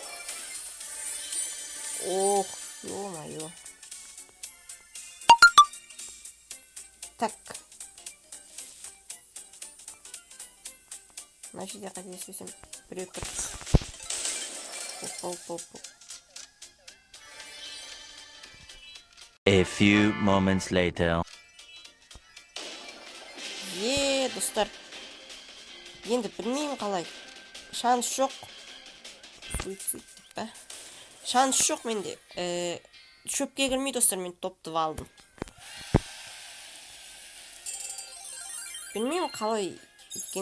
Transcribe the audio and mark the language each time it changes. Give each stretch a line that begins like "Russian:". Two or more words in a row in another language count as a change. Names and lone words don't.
Russian: Ох, ё-моё. Так.
Kazakh: Мына жерде қателеспесем біреу тұр. Оп.
English: A few moments later.
Kazakh: Достар. Енді білмеймін қалай. Шанс жоқ. Шанс жоқ менде. Шөпке кірмей, достар, мен топты алдым. Білмеймін қалай екен.